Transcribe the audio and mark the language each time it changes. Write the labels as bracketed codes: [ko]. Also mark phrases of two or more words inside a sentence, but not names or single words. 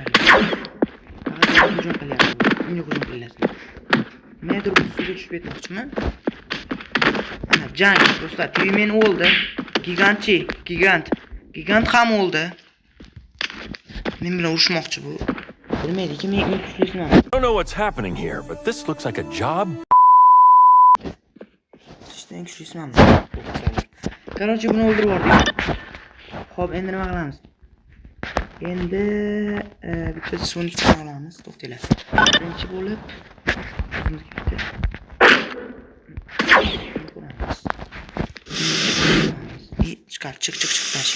[uz] Faqat hujum qilyapti. Unga hujum qilyapti. Men turib suvga tushib ketmoqchiman. Mana jang do'stlar, Tvimin o'ldi. Gigant ham o'ldi. Men bilan urushmoqchi bu. [en] I don't know what's happening here, but this looks like a job. [uz] Короче, buni o'ldirib yubordik. Xo'p, endi nima qilamiz? Endi bitta Sonic olamiz, to'xtanglar. Birinchi bo'lib chiqar, chiq tashib.